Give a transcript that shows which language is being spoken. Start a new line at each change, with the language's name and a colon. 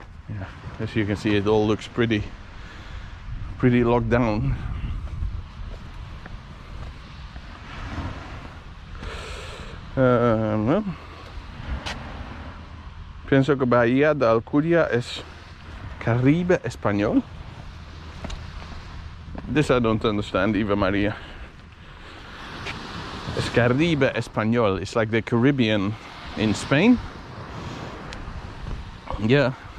English: Yeah, as you can see, it all looks pretty locked down.
Spanish: Well, pienso que Bahía de Alcuria es Caribe Español.
English: This I don't understand, Eva Maria.
Spanish: Es Caribe Español.
English: It's like the Caribbean in Spain. Yeah.